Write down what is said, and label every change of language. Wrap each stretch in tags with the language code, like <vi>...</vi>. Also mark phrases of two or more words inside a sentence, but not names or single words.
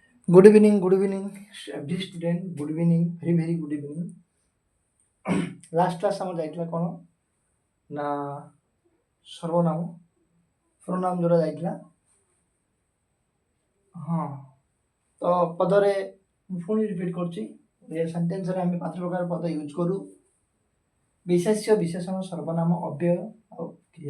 <en>Good evening, every student. Good evening, very good evening. Last class</en> <or>ଆମର ଯାଇଥିଲା କ'ଣ ନା ସର୍ବନାମ ସର୍ବନାମ ଯୋଉଟା ଯାଇଥିଲା। ହଁ, ତ ପଦରେ ମୁଁ ପୁଣି ରିପିଟ୍ କରୁଛି। ଏ ସେଣ୍ଟେନ୍ସରେ ଆମେ 5 ପ୍ରକାର ପଦ ୟୁଜ୍ କରୁ। ବିଶେଷ୍ୟ, ବିଶେଷଣ, ସର୍ବନାମ, ଅବ୍ୟୟ ଆଉ କ୍ରିୟା।</or>